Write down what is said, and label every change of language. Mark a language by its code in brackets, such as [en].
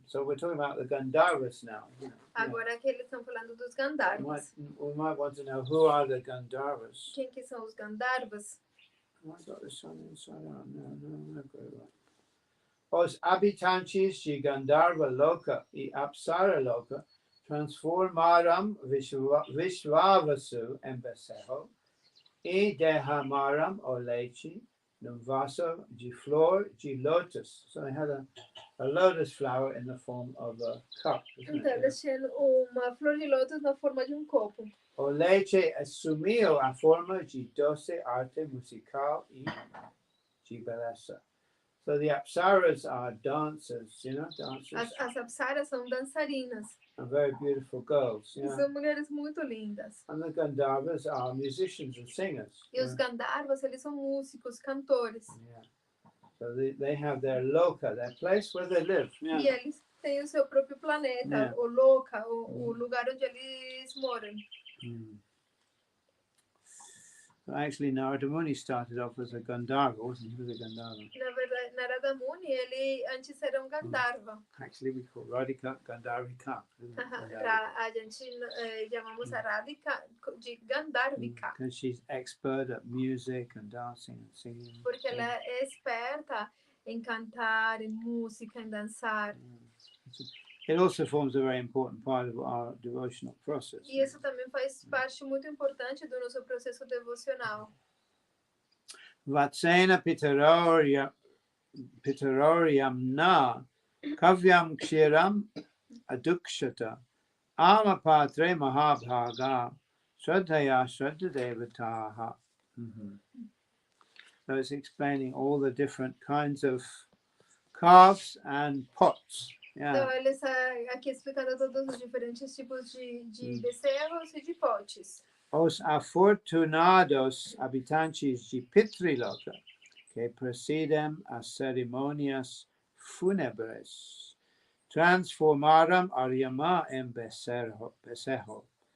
[en] So we're talking about the Gandharvas now. [pt] Agora que eles estão falando dos Gandharvas. [en] We might want to know who are the Gandharvas. [pt] Quem que são os Gandharvas? [en] I got this one inside out. No, I've got it right. [pt] Os habitantes de Gandharva Loka e Apsara Loka transformaram Vishvavasu em becerro e derramaram o leite num vaso de flor de lotus. [en] So they had a lotus flower in the form of a cup. [pt] Então, eles tinham uma flor de lótus na forma de copo. O leite assumiu a forma de doce arte musical e de beleza. [en] So the apsaras are dancers, dancers. [pt] As apsaras são dançarinas. [en] And very beautiful girls. [pt] São mulheres muito lindas. [en] And the Gandharvas are musicians and singers. [pt] E os Gandharvas, eles são músicos, cantores. [en] Yeah. So they have their loka, their place where they live. Yeah. [pt] E eles têm o seu próprio planeta, o loka, o lugar onde eles moram. [en] So actually, Narada Muni started off as a Gandharva, wasn't he? He was a Gandharva. [pt] Na verdade, Narada Muni, ele antes era Gandharva. [en] Actually, we call Radhika Gandharvika. [pt] A gente chamamos a Radhika de Gandharvika. [en] Because she's expert at music and dancing and singing. [pt] Porque ela é experta em cantar, em música, em dançar. [en] It also forms a very important part of our devotional process. [pt] E isso também faz parte muito importante do nosso processo devocional. [sa] Vatsena pitararyam na kavyam kshiram adukshata amapatre mahabhaga shraddhaya shraddadevataha. [en] So it's explaining all the different kinds of calves and pots. [pt] Então, ele está aqui explicando todos os diferentes tipos de becerros e de potes. os afortunados habitantes de Pitriloca que presidem as cerimônias fúnebres transformaram a Yama em becerro.